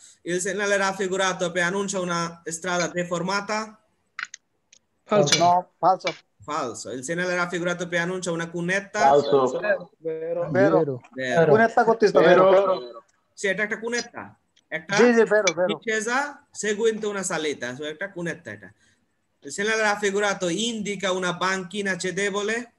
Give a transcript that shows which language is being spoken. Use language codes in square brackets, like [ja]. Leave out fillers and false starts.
[it] Il segnale raffigurato preannuncia una strada deformata. Falso. No, falso. Il segnale raffigurato preannuncia una cunetta. Falso. Vero. [bn] Cunetta করতেছ তো? [it] Vero. Sì, [bn] এটা একটা cunetta, একটা জি [it] vero. discesa seguente una salita, su [bn] একটা [it] cunetta [bn] এটা। [it] Il segnale raffigurato indica una banchina cedevole.